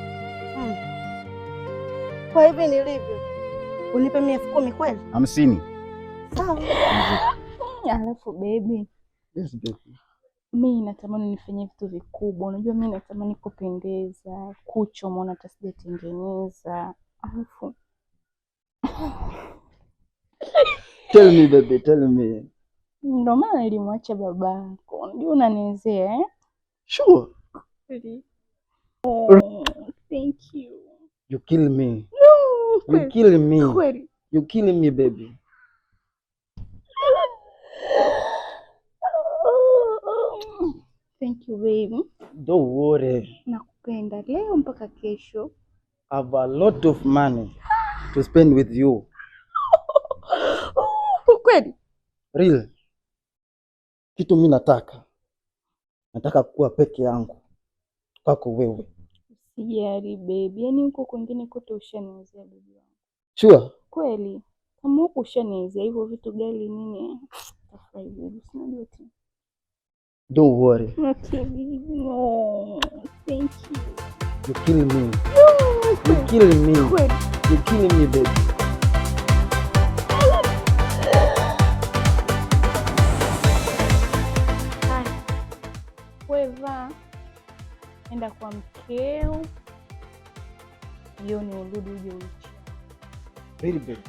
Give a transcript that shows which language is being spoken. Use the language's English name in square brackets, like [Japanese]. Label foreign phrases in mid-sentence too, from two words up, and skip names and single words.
[Swahili] Kwa hivi nilivyo, unipe 10,000 kweli? 50. Sawa. Alafu baby. [English] Yes baby. [Swahili] Mimi natamani nifanye vitu vikubwa. Unajua mimi natamani kupendeza, kucha umeona hata sijatengeneza. Alafu [English] Tell me baby, tell me. [Swahili] ndio maana nilimwacha babako. Unajua unaniwezea eh? [English] Sure. Really? Oh, thank you. You kill me. No, You kill me. [Swahili] kweli. [English] You kill me baby. Thank you baby. Don't worry. [Swahili] Nakupenda leo mpaka kesho. [English] I have a lot of money to spend with you. [Swahili] Kweli? [English] Real. [Swahili] Kitu mimi nataka kuwa peke yangu kwako wewe. Sijali baby. Yaani huko kwingine kote ushaniwezea baby wangu. [English] Sure? [Swahili] Kweli. Kama huko ushaniwezea hivyo vitu gani nini? Tafurahi baby. Sinajua tu. [English] Don't worry. Okay baby. No. Thank you. You kill me. No. You kill me. [Swahili] Kweli. [English] You kill me baby. Weva. [Swahili] Enda kwa mkeo. Jioni urudi uje uichi. [English] Really baby.